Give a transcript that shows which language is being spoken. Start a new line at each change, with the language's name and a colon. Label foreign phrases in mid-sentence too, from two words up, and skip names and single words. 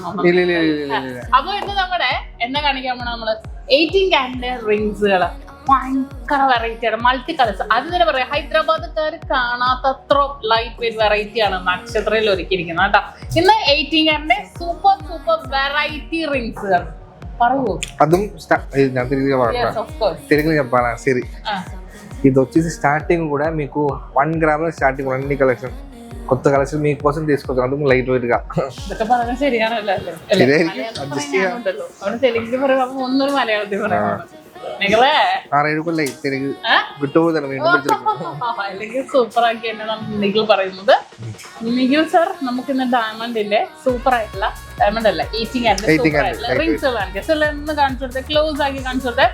Malayalam: അപ്പൊ ഇന്ന് നമ്മുടെ എന്താ കാണിക്കാൻ പോണ നമ്മള് 18 ക്യാരറ്റ് റിങ്സുകള് ഭയങ്കര വെറൈറ്റിയാണ്,
English: multi colours.
Malayalam: അത് തന്നെ പറയാം, ഹൈദരാബാദ്ക്കാർ കാണാത്തത്ര
English: light weight variety
Malayalam: ആണ് നക്ഷത്രയിൽ ഒരുക്കിയിരിക്കുന്നത് കേട്ടോ. ഇന്ന് 18 ക്യാരറ്റിന്റെ
English: super super variety
Malayalam: റിങ്സുകൾ പറയൂ.
Telugu: അതും తెలుగు చెప్పాలా సరే. ఇది వచ్చేసి స్టార్టింగ్ కూడా మీకు 1
English: gram starting
Telugu: అన్ని కలెక్షన్ కొత్త కలెక్షన్ మీకోసం తీసుకొచ్చాను. అందుకు
English: light weight
Telugu: గా
Malayalam: ശരിയാണല്ലോ. തെലുങ്കിൽ പറയുമ്പോ ഒന്നൊരു മലയാളത്തിൽ പറയാം. അല്ലെങ്കിൽ സൂപ്പർ ആക്കി തന്നെയാണ് നിഖിൽ പറയുന്നത്. നിഖിൽ സർ നമുക്ക് ഇന്ന് ഡയമണ്ടിന്റെ സൂപ്പർ ആയിട്ടുള്ള ഡയമണ്ട് അല്ല 18 ആയിട്ടുള്ള റിങ്സ് കാണിച്ചു കൊടുത്തത്, ക്ലോസ് ആക്കി കാണിച്ചു കൊടുത്തത്.